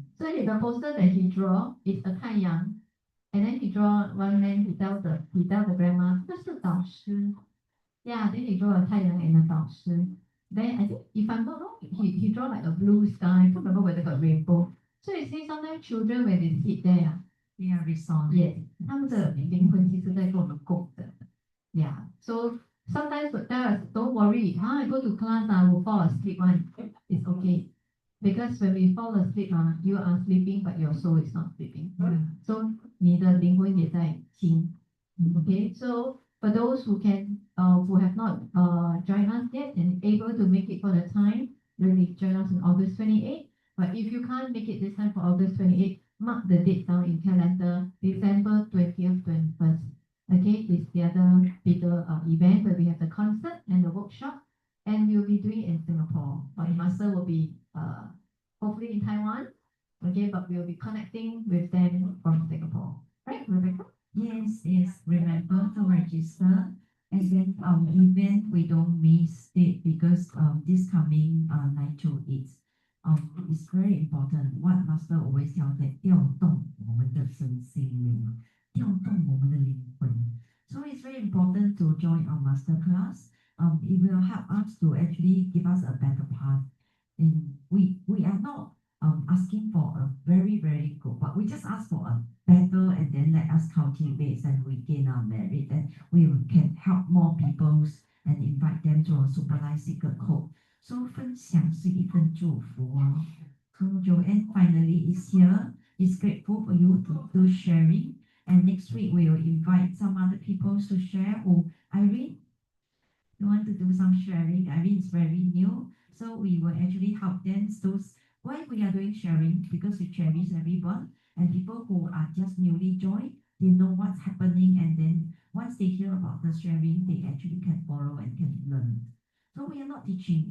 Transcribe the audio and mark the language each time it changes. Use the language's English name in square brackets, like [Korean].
[English] So the poster that he draw is a 太阳. And then he draw one man, he tell the grandma, [Chinese] 这是导师. [English] Yeah, then he draw a 太阳 and a 导师. Then I think, if I'm not wrong, he draw like a blue sky. I can't remember whether got rainbow. So you see, sometimes children when they sit there, they are resolved. [Chinese] Yes, 他们的灵魂其实在跟我们共的. [English] Yeah, so sometimes would tell us, don't worry, I go to class, I will fall asleep one. It's okay. Because when we fall asleep, you are sleeping, but your soul is not sleeping. [Chinese] So 你的灵魂也在心. [English] Okay, so for those who have not joined us yet and able to make it for the time, really join us on August 28th. But if you can't make it this time for August 28th, mark the date down in calendar, December 20th, 21st. Okay, it's the other bigger event where we have the concert and the workshop, and we'll be doing it in Singapore. But the master will be hopefully in Taiwan. Okay, but we'll be connecting with them from Singapore. Right, Rebecca? Yes, remember to register. And then our event, we don't miss it because this coming 9 to 8. It's very important. What Master always tells that [Chinese] 调动我们的身心灵，调动我们的灵魂. [English] So it's very important to join our master class. It will help us to actually give us a better path. And we are not asking for a very, very good, but we just ask for a better then let us cultivate and we gain our merit, and we can help more people and invite them to a supervised secret code. [Chinese] So 分享是一份祝福哦。 [English] So Joanne finally is here. Is grateful for you to do sharing. And next week we will invite some other people to share. Oh, Irene, you want to do some sharing? Irene is very new, so we will actually help them. Those why we are doing sharing, because we cherish everyone, and people who are just newly joined, they know what's happening, and then once they hear about the sharing, they actually can follow and can learn. So we are not teaching.